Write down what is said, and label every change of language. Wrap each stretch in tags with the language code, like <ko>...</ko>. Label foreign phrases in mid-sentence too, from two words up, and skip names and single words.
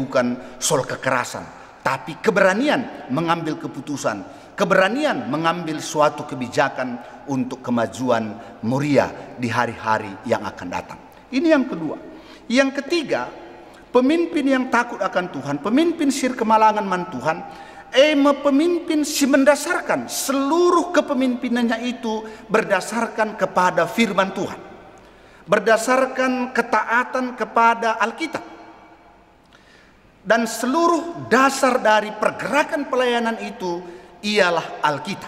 <id>Jadi bukan soal kekerasan, tapi keberanian mengambil keputusan, keberanian mengambil suatu kebijakan untuk kemajuan Moria di hari-hari yang akan datang. Ini yang kedua. Yang ketiga, pemimpin yang takut akan Tuhan, pemimpin</id> <btx>sir kemalangan man Tuhan,</btx> <id>pemimpin si mendasarkan seluruh kepemimpinannya itu berdasarkan kepada firman Tuhan, berdasarkan ketaatan kepada Alkitab. Dan seluruh dasar dari pergerakan pelayanan itu ialah Alkitab.</id>